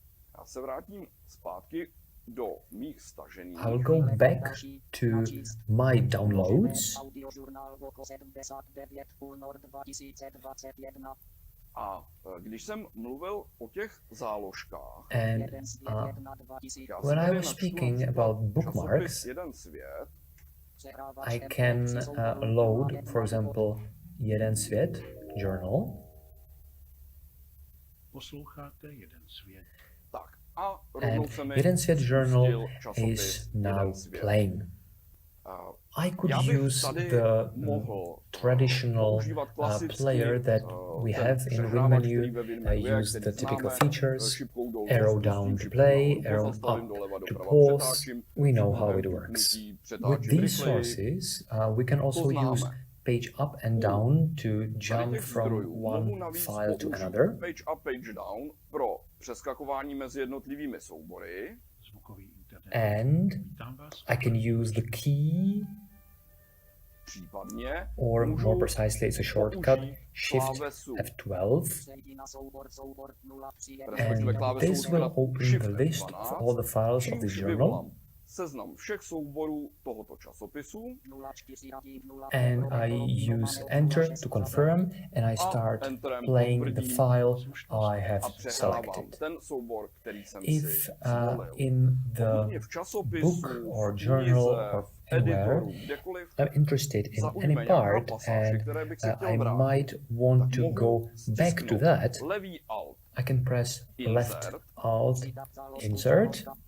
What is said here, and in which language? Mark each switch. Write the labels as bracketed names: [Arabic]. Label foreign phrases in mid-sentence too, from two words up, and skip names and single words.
[English] I will go back to my downloads, and when I was speaking about bookmarks, I can load, for example, Jeden svět journal. And Jeden svět journal is now playing. I could use the traditional player that we have in WinMenu. I use the typical features, arrow down to play, arrow up to pause. We know how it works. With these sources, we can also use page up and down to jump from one file to another. Page up, page down [Czech] pro přeskakování mezi jednotlivými soubory. [English] And I can use the key, or more precisely, it's a shortcut, Shift F12, and this will open the list of all the files of this journal. [Czech] Seznam všech souborů tohoto časopisu. [English] And I use Enter to confirm, and I start playing the file I have selected. If in the book or journal or anywhere I'm interested in any part and I might want to go back to that, I can press Left Alt Insert.